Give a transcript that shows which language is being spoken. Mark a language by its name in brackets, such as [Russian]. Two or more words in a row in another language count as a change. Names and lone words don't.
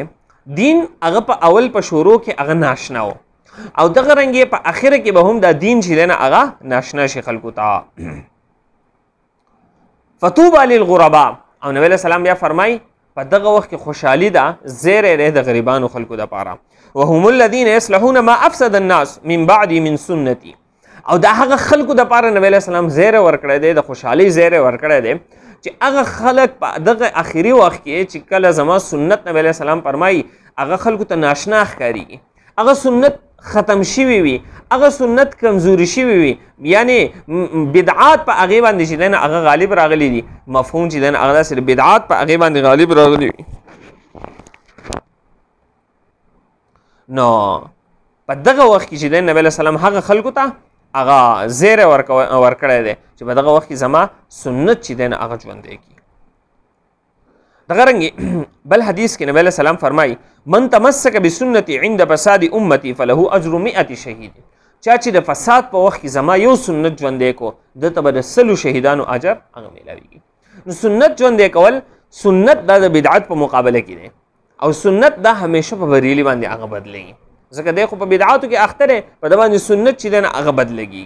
[Pashto] دین هغه په اول په شروع کې هغه ناشنا و او دغه رنګ په اخره کې به هم دا دین چې دی نه هغه ناشنا شي خلکو ته. [Arabic] فطوبى للغرباء. [Pashto] او نبی [Arabic] علیه السلام [Pashto] بیا فرمایي په دغه وخت کې خوشحالي ده زیری دی د غریبانو خلکو دپاره. [Arabic] وهم الذين يصلحون ما افسد الناس من بعد من سنتي. [Pashto] او دا هغه خلکو دپاره نبی [Arabic] علیه السلام [Pashto] زیری ورکړی دی د خوشحالۍ زیری ورکړی دی چې هغه خلک په دغه اخري وخت کې چې کله زما سنت نبی [Arabic] علیه السلام [Pashto] فرمایي هغه خلکو ته ناشنا ښکارېږي هغه سنت ختم شوي وي هغه سنت کمزوري شوي وي یعنی بدعات په هغې باندې چې دی نه هغه غالب راغلی دي مفهوم چې دی نه هغه داسې بدعات په هغې باندې غالب راغلی وي. نو په دغه وخت کې چې دی نبی [Arabic] علیه السلام [Pashto] هغه خلکو ته هغه زیری ورکړی دی چې په دغه وخت کې زما سنت چې دی نه هغه ژوندی کړي. دغه رنګې بل حدیث کې نبی [Arabic] علیه السلام [Pashto] فرمایي [Arabic] من تمسک بسنتي عند فساد امتي فله اجر 100 شهید. [Pashto] چا چې د فساد په وخت کې زما یو سنت ژوندی کو دته به د 100 شهیدانو اجر هغه میلاویږي. نو سنت ژوندی کول سنت دا د بدعت په مقابله کې دی او سنت دا همیشه په بریلي باندې هغه بدلېږي ځکه دی خو په بدعاتو کې اخته دی په د باندې سنت چې دی نه هغه بدلېږي.